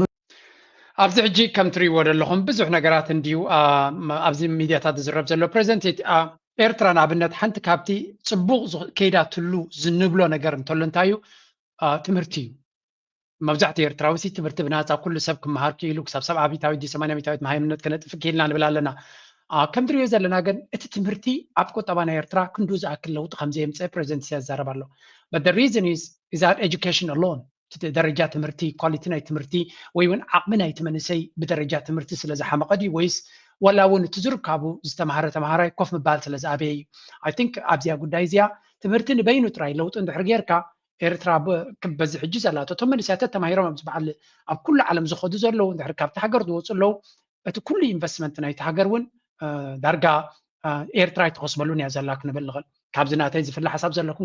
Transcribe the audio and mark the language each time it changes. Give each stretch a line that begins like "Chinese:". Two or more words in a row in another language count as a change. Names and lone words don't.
Tigrinya: ኣብዚ ሕጂ ከም ትሪእዎ ዘለኹም ብዙሕ ነገራት እንድዩ ኣብዚ ሚድያታት ዝዝረብ ዘሎ ፕሬዚደንት ኤርትራ ንኣብነት ሓንቲ ካብቲ ፅቡቕ ከይዳትሉ ዝንብሎ ነገር እንተሎ እንታይ እዩ ትምህርቲ እዩ መብዛሕትኡ ኤርትራዊ ትምህርቲ ብናፃ ኩሉ ሰብ ክመሃር ክኢሉ ክሳብ 70ዊት 80ዊት መሃይምነት ክነጥፍ ክኢልና ንብል ኣለና ከም ትሪእዮ ዘለና ግን እቲ ትምህርቲ ኣብ ቁጠባ ናይ ኤርትራ ክንዱ ዝኣክል ለውጢ ከምዘየምፅእ ፕሬዚደንት ኢሳያስ ይዛረብ ኣሎ but
English: the reason is that education alone
Tigrinya: ደረጃ ትምህርቲ ኳሊቲ ናይ ትምህርቲ ወይ እውን ዓቕሚ ናይቲ መንእሰይ ብደረጃ ትምህርቲ ስለ ዝሓመቐ ድዩ ወይስ ወላ እውን እቲ ዝርከቡ ዝተምሃረ ተምሃራይ ኮፍ ምባል ስለ ዝኣበየ እዩ
English: I think
Tigrinya: ኣብዚኣ ጉዳይ እዚኣ ትምህርቲ ንበይኑ ጥራይ ለውጢ እንድሕር ጌርካ ኤርትራ በዚ ሕጂ ዘላቶ እቶም መንእሰያት ተማሂሮም ኣብ ዝበዓል ኣብ ኩሉ ዓለም ዝኸዱ ዘለዉ እንድሕር ካብቲ ሃገር ዝወፁ ኣለዉ እቲ ኩሉ ኢንቨስትመንት ናይቲ ሃገር እውን ዳርጋ ኤርትራ ይትኸስበሉን እያ ዘላ ክንብል ንኽእል ካብዚ ናተይ ዝፍለ ሓሳብ ዘለኩም